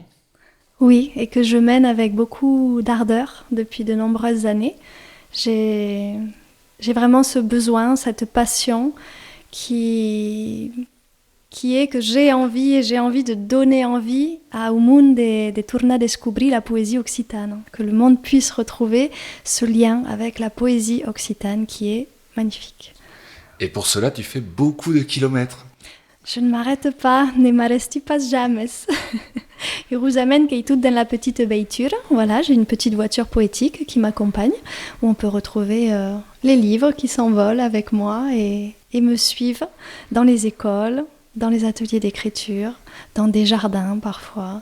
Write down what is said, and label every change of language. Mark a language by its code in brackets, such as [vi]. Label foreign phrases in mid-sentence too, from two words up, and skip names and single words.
[fr] Oui, et que je mène avec beaucoup d'ardeur depuis de nombreuses années. J'ai vraiment ce besoin, cette passion qui est que j'ai envie de donner envie au monde de [oc] tornar a descobrir [fr] la poésie occitane, que le monde puisse retrouver ce lien avec la poésie occitane qui est magnifique. Et pour cela, tu fais beaucoup de kilomètres. Je ne m'arrête pas, [oc] ne m'arrêti pas jamais. [fr] Je vous amène tout dans la petite voiture. Voilà, j'ai une petite voiture poétique qui m'accompagne, où on peut retrouver les livres qui s'envolent avec moi et me suivent dans les écoles, dans les ateliers d'écriture, dans des jardins parfois.